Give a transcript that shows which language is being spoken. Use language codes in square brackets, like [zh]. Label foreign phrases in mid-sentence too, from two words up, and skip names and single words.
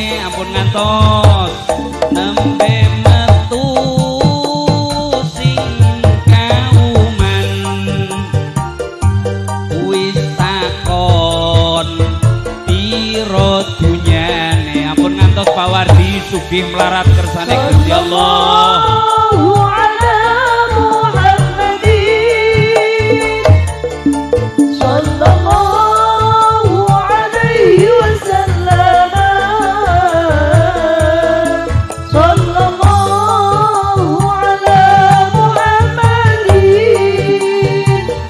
[jv] Ampun ngantos nembe metu sing kauman, wis takon piro dunyane. Ampun ngantos Pak Wardi sugih melarat kersane Gusti Allah. [ar] صلى الله على محمد. صلى الله عليه وسلم. صلى الله على محمد.